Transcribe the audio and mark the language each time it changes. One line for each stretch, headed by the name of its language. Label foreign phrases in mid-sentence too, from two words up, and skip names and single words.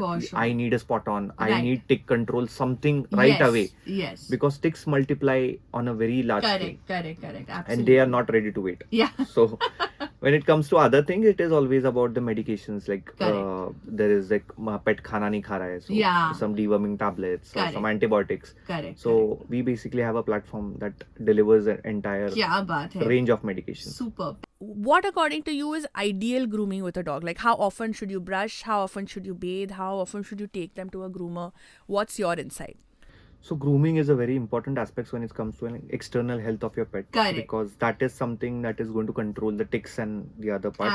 English: For sure. I need a spot on, I Right. need tick control, something right Yes. away, Yes. because ticks multiply on a very large Correct. scale Correct. Correct. Absolutely. and they are not ready to wait. Yeah. So when it comes to other things, it is always about the medications. Like there is like pet
Hindi: खाना नहीं खा रहा है,
English: so Yeah. some deworming tablets or Correct. some antibiotics. Correct. So we basically have a platform that delivers an entire
Hindi: क्या बात है?
English: range of medications. Super. What according to you is ideal grooming with a dog? Like how often should you brush? How often should you bathe? How often should you take them to a groomer? What's your insight? So grooming is a very important aspect when it comes to an external health of your pet. Correct. Because that is something that is going to control the ticks and the other part